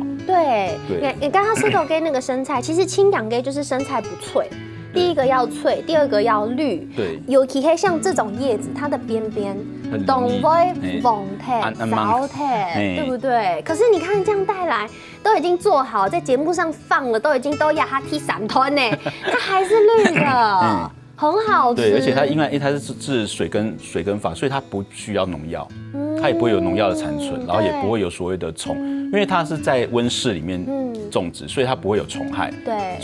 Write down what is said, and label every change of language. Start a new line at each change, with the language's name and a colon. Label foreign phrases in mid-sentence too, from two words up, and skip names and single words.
Chinese: 對，你剛剛說到跟那個生菜，其實青陽雞就是生菜不脆，第一個要脆，第二個要綠。對，尤其係像這種葉子，它的邊邊都會黃鐵、sau鐵，對不對？可是你看這樣帶來，都已經做好，在節目上放了，都已經都壓它踢散團呢，它還是綠的。很好吃，對，而且它因為它是水耕法，所以它不需要農藥， 它也不会有农药的残存，然后也不会有所谓的虫，因为它是在温室里面种植，所以它不会有虫害，对，